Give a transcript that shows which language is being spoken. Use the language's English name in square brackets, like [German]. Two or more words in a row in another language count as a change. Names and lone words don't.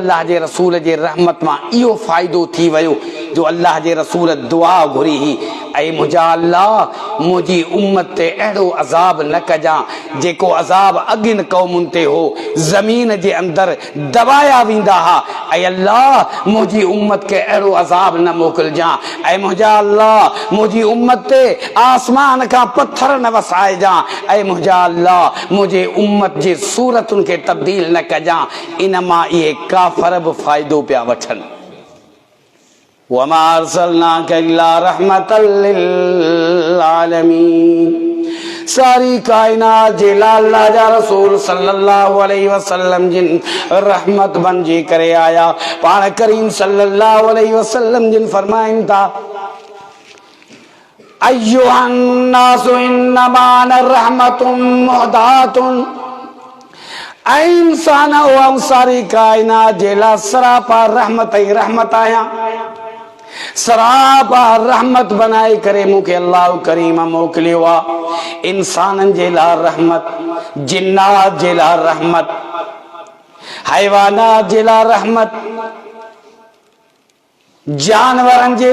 [Sindhi] अल्लाह जे रसूल जे रहमत मां इहो फ़ाइदो थी वियो जो अल्लाह जे रसूल दुआ घुरी हुई, ऐं मुंहिंजा अल्लाह मुंहिंजी उम्मत ते अहिड़ो अज़ाब न कजां जेको अज़ाब अॻिन क़ौमुनि ते हो, ज़मीन जे अंदरि दबाया वेंदा हुआ, ऐं अल्लाह मुंहिंजी उम्मत खे अहिड़ो अज़ाब न मोकिलिजां, ऐं मुंहिंजा अल्लाह मुंहिंजी उम्मत ते आसमान खां पत्थर न वसाइजां, ऐं मुंहिंजा अल्लाह मुंहिंजे उम्मत जे सूरतुनि खे तब्दील न कजां। इन मां इहे काफ़र बि फ़ाइदो पिया वठनि। [Arabic] وما أرسلناك إلا رحمة للعالمين, [Sindhi] सारी कायनात जे लाइ अल्लाह जा रसूल [Arabic] صلى الله عليه وسلم [Sindhi] जिन रहमत बणिजी करे आया। पाण करीम [Arabic] صلى الله عليه وسلم [Sindhi] जिन फरमाइनि था, [Arabic] أيها الناس إنما أنا رحمة مهداة, [Sindhi] ऐं इंसान ऐं सारी कायनात जे लाइ सरापा रहमत ई रहमत आहियां। सरापा रहमत बनाए करे मूंखे अल्लाह करीम मोकिलियो आहे। इंसाननि जे लाइ रहमत, जिन्नात जे लाइ रहमत, हैवानात जे लाइ रहमत, जानवरनि जे